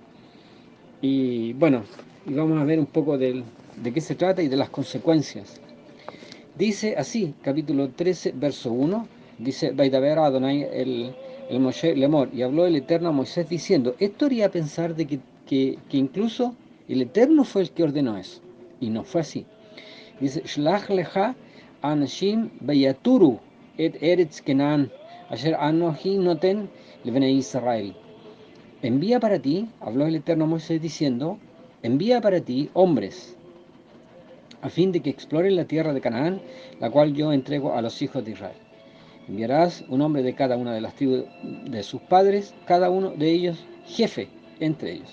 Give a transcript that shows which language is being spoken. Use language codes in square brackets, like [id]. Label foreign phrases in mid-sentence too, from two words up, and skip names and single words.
[es] Y bueno, y vamos a ver un poco de qué se trata y de las consecuencias. Dice así, capítulo 13, verso 1, dice, [he] וידבר אדני אל משה לאמר, [es] y habló el Eterno a Moisés diciendo, esto haría pensar de que incluso el Eterno fue el que ordenó eso, y no fue así. Dice, [he] שלח לך אנשים ויתורו את ארץ כנען אשר אנכי נתן לבני ישראל. [es] Envía para ti, habló el Eterno a Moisés diciendo, envía para ti hombres, a fin de que exploren la tierra de Canaán, la cual yo entrego a los hijos de Israel. Enviarás un hombre de cada una de las tribus de sus padres, cada uno de ellos jefe entre ellos.